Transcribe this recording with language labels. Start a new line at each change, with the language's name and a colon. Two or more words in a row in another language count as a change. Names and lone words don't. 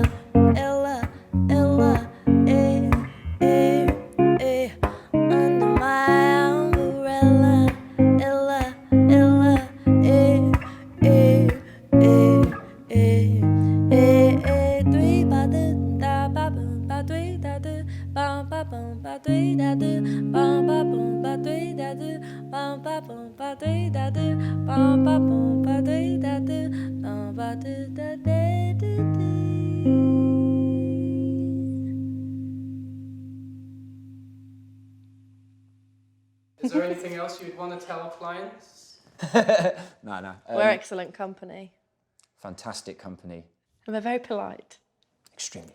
English: Ella, Ella, eh, eh, eh. Under my umbrella. Ella, Ella, eh, eh, eh, eh, eh, eh. Three ba do da ba boom ba three da do ba ba boom ba three da do ba ba boom ba three da do ba ba boom ba three da do ba ba boom ba three da do ba ba do da da do do. Is there anything else you'd want to tell clients? No, no. We're excellent company. Fantastic company. And we're very polite.